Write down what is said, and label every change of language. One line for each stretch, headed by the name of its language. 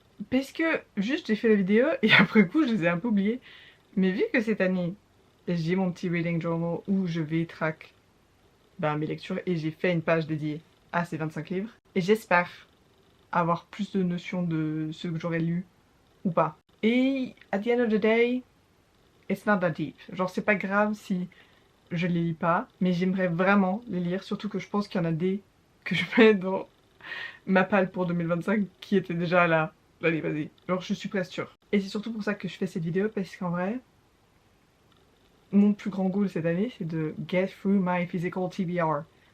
French: Parce que juste j'ai fait la vidéo et après coup je les ai un peu oubliés. Mais vu que cette année j'ai mon petit reading journal où je vais track mes lectures et j'ai fait une page dédiée à ces 25 livres. Et j'espère avoir plus de notions de ce que j'aurais lu ou pas.
English: Et at the end of the day, it's not that deep.
French: Genre c'est pas grave si je les lis pas, mais j'aimerais vraiment les lire, surtout que je pense qu'il y en a des que je mets dans ma palle pour 2025 qui était déjà là l'année passée. Genre je suis presque sûre. Et c'est surtout pour ça que je fais cette vidéo, parce qu'en vrai, mon plus grand goal cette année, c'est de
English: get through my physical TBR.